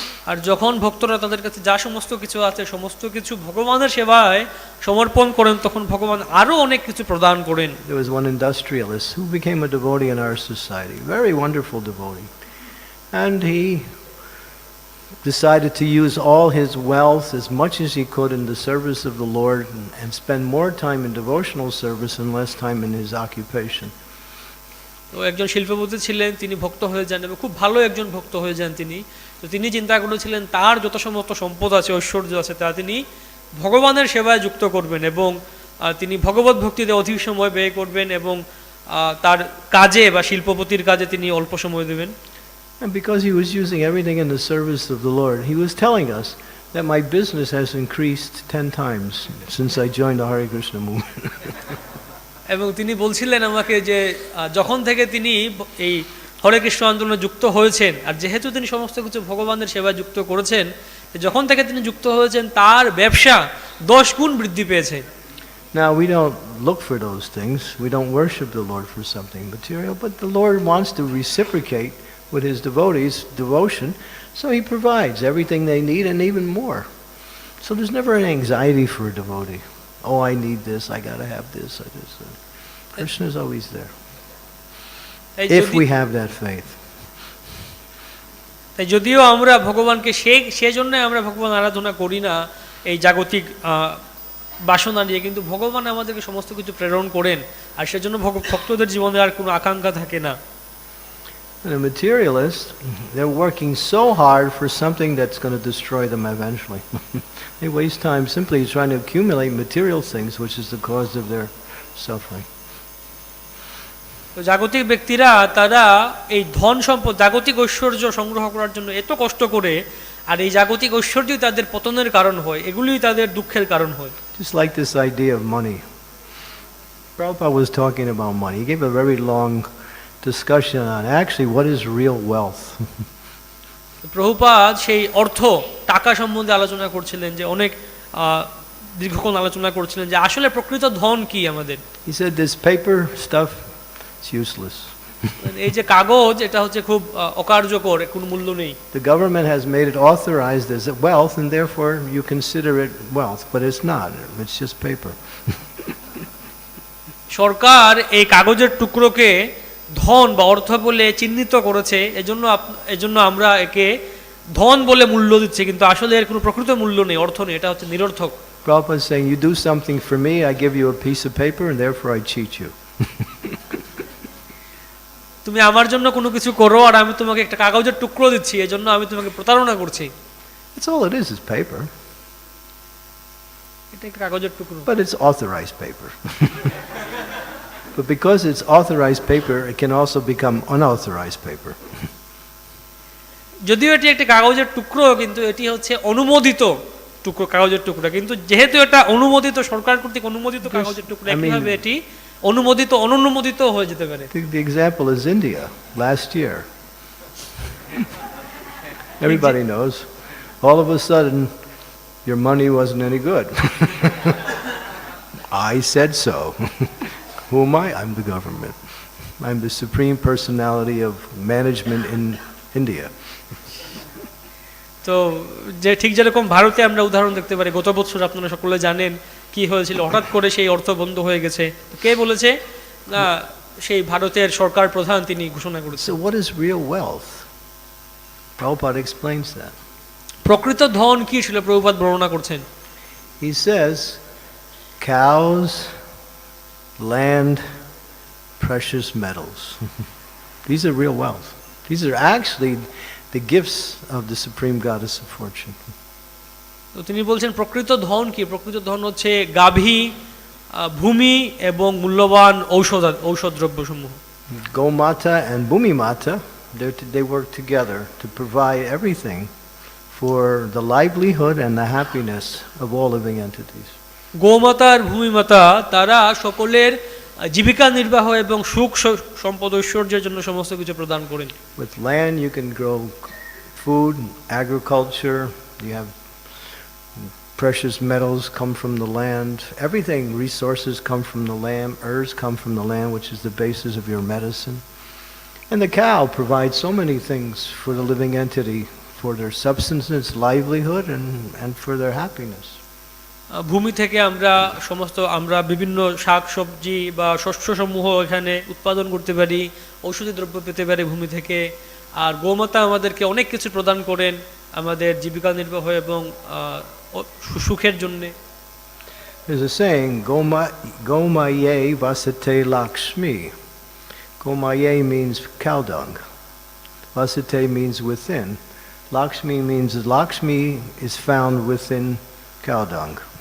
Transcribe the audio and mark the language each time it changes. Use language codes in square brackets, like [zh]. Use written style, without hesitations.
[bn] আর যখন ভক্তরা তাদের কাছে যা সমস্ত কিছু আছে সমস্ত কিছু ভগবানের সেবায় সমর্পণ করেন তখন ভগবান আরো অনেক কিছু প্রদান করেন। [en] There was one industrialist who became a devotee in our society, very wonderful devotee. And he decided to use all his wealth as much as he could in the service of the Lord and spend more time in devotional service and less time in his occupation. [bn] তো একজন শিল্পপতি ছিলেন, তিনি ভক্ত হয়ে যান এবং খুব ভালো একজন ভক্ত হয়ে যান তিনি। তো তিনি চিন্তা করেছিলেন তার যত সমস্ত সম্পদ আছে, ঐশ্বর্য আছে, তা তিনি ভগবানের সেবায় যুক্ত করবেন এবং তিনি ভগবত ভক্তিতে অধিক সময় ব্যয় করবেন এবং তার কাজে বা শিল্পপতির কাজে তিনি অল্প সময় দেবেন। [en] And because he was using everything in the service of the Lord, he was telling us that my business has increased 10 times since I joined the Hare Krishna movement. [bn] এবং তিনি বলছিলেন আমাকে যে যখন থেকে তিনি এই হরে কৃষ্ণ আন্দোলনে যুক্ত হয়েছেন, আর যেহেতু তিনি সমস্ত কিছু ভগবানের সেবায় যুক্ত করেছেন, যখন থেকে তিনি যুক্ত হয়েছেন তার ব্যবসা 10 গুণ বৃদ্ধি পেয়েছে। [en] Now, we don't look for those things. We don't worship the Lord for something material, but the Lord wants to reciprocate with his devotees' devotion, so he provides everything they need and even more. So there's never an anxiety for a devotee. Oh, I need this, I got to have this. Krishna is always there, if we have that faith. [bn] তাই যদিও আমরা ভগবানকে সেজন্য আমরা ভগবান আরাধনা করি না এই জাগতিক বাসনা নিয়ে, কিন্তু ভগবান আমাদেরকে সমস্ত কিছু প্রেরণ করেন, আর সেজন্য ভক্তদের জীবনে আর কোনো আকাঙ্ক্ষা থাকে না। [en] And a materialist, they're working so hard for something that's going to destroy them eventually. They waste time simply trying to accumulate material things, which is the cause of their suffering. [bn] তো জাগতিক ব্যক্তিরা তারা এই ধন সম্পদ, জাগতিক ঐশ্বর্য সংগ্রহ করার জন্য এত কষ্ট করে, আর এই জাগতিক ঐশ্বর্যই তাদের পতনের কারণ হয়, এগুলোই তাদের দুঃখের কারণ হয়। [en] Just like this idea of money. Prabhupada was talking about money. He gave a very long discussion on actually what is real wealth. [bn] Prabhupada সেই অর্থ, টাকা সম্বন্ধে আলোচনা করছিলেন, যে অনেক দীর্ঘক্ষণ আলোচনা করছিলেন যে আসলে প্রকৃত ধন কি আমাদের। [en] He said this paper stuff is useless. [bn] এই যে কাগজ, এটা হচ্ছে খুব অকার্যকর, কোনো মূল্য নেই। [en] The government has made it authorized as wealth and therefore you consider it wealth, but it's not. It's just paper. [bn] সরকার এই কাগজের টুকরোকে ধন বা অর্থ বলে চিহ্নিত করেছে, এজন্য আমরা একে ধন বলে মূল্য দিচ্ছি, কিন্তু আসলে এর কোনো প্রকৃত মূল্য নেই, অর্থ নেই, এটা হচ্ছে নিরর্থক। [en] Prabhupada is saying, you do something for me, I give you a piece of paper and therefore I cheat you. [bn] তুমি আমার জন্য কোনো কিছু করো আর আমি তোমাকে একটা কাগজের টুকরো দিচ্ছি, এজন্য আমি তোমাকে প্রতারণা করছি। [en] That's all it is paper. [bn] এটা একটা কাগজের টুকরো। [en] But it's authorized paper. But because it's authorized paper, it can also become unauthorized paper. [bn] যদিও এটি একটা কাগজের টুকরো, কিন্তু এটি হচ্ছে অনুমোদিত টুকরো, কাগজের টুকরো। কিন্তু যেহেতু এটা অনুমোদিত, সরকার কর্তৃক অনুমোদিত কাগজের টুকরো, একইভাবে এটি অনুমোদিত অননুমোদিত হয়ে যেতে পারে। [en] The example is India last year. Everybody knows. All of a sudden, your money wasn't any good. I said so. Who am I? I'm the government. I'm the supreme personality of management in India. [bn] তো যে ঠিক যেরকম ভারতে আমরা উদাহরণ দেখতে পারি, গত বছর আপনারা সকলে জানেন কি হয়েছিল, হঠাৎ করে সেই অর্থ বন্ধ হয়ে গেছে। কে বলেছে? না, সেই ভারতের সরকার প্রধান তিনি ঘোষণা করেছেন। [en] So what is real wealth? Prabhupada explains that. [bn] প্রকৃত ধন কি ছিল প্রভুপাদ বর্ণনা করছেন। [en] He says cows, land, precious metals. These are real wealth. These are actually the gifts of the supreme goddess of fortune. [bn] তো তিনি বলছেন প্রকৃত ধন কি? প্রকৃত ধন হচ্ছে গাভী, ভূমি এবং মূল্যবান ঔষধ দ্রব্যসমূহ। [en] Gomata and Bhumimata, they work together to provide everything for the livelihood and the happiness of all living entities. [bn] গোমাতা আর ভূমিমাতা তারা সকলের জীবিকা নির্বাহ এবং সুখ সম্পদ ঐশ্বর্যের জন্য সমস্ত কিছু প্রদান করেন। [en] With land you can grow food, agriculture, you have precious metals come from the land, everything, resources come from the land, herbs come from the land, which is the basis of your medicine. And the cow provides so many things for the living entity, for their substance, livelihood, and for their happiness. [bn] ভূমি থেকে আমরা বিভিন্ন শাক সবজি বা শস্যসমূহ এখানে উৎপাদন করতে পারি, ঔষধি দ্রব্য পেতে পারি ভূমি থেকে। আর গোমাতা আমাদেরকে অনেক কিছু প্রদান করেন, আমাদের জীবিকা নির্বাহ এবং সুখের জন্য। [en] There's a saying, [sa] Gomaye vasate lakshmi. [en] Gomaye means cow dung. Vasate means within. Lakshmi means Lakshmi is found within cow dung.